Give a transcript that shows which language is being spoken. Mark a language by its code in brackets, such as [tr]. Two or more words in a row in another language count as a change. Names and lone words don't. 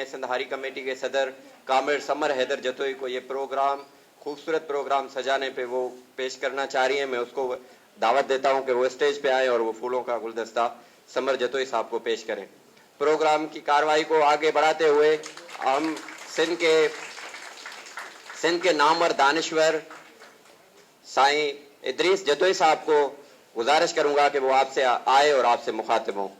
[ur] سندھ ہاری کمیٹی کے صدر کامر ثمر حیدر جتوئی کو یہ پروگرام، خوبصورت پروگرام سجانے پہ وہ پیش کرنا چاہ رہی ہیں. میں اس کو دعوت دیتا ہوں کہ وہ اسٹیج پہ آئے اور وہ پھولوں کا گلدستہ ثمر جتوئی صاحب کو پیش کریں. پروگرام کی کارروائی کو آگے بڑھاتے ہوئے ہم سندھ کے نامور دانشور سائیں ادریس جتوئی صاحب کو گزارش کروں گا کہ وہ آپ سے آئے اور آپ سے مخاطب ہوں.